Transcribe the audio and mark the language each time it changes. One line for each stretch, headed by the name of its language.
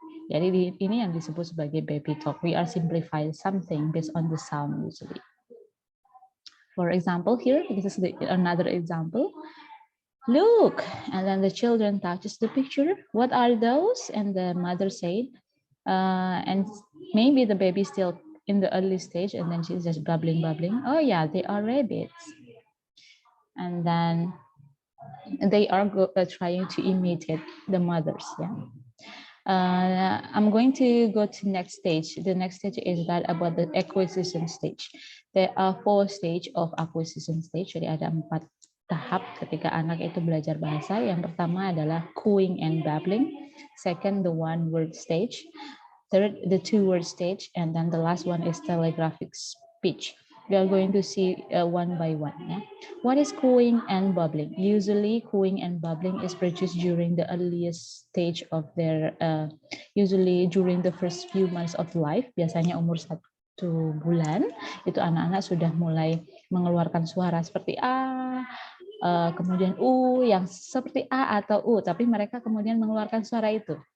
Indonesian: Jadi ini yang disebut sebagai baby talk.
English: We are simplifying something based on the sound usually. For example, here this is another example. Look, and then the children touches the picture. What are those? And the mother said, and maybe the baby still in the early stage, and then she's just bubbling. Oh yeah, they are rabbits. And then they are trying to imitate the mothers. Yeah. I'm going to go to next stage. The next stage is that about the acquisition stage. There are 4 stages of acquisition stage.
Indonesian: Jadi ada 4 tahap ketika anak itu belajar bahasa. Yang pertama adalah cooing and babbling.
English: Second, the 1-word stage. Third, the 2-word stage. And then the last one is telegraphic speech. We are going to see one by one. Yeah? What is cooing and babbling? Usually, cooing and babbling is produced during the earliest stage of their, usually during the first few months of life.
Indonesian: Biasanya umur bulan, itu anak-anak sudah mulai mengeluarkan suara seperti A, kemudian U yang seperti A atau U, tapi mereka kemudian mengeluarkan suara itu.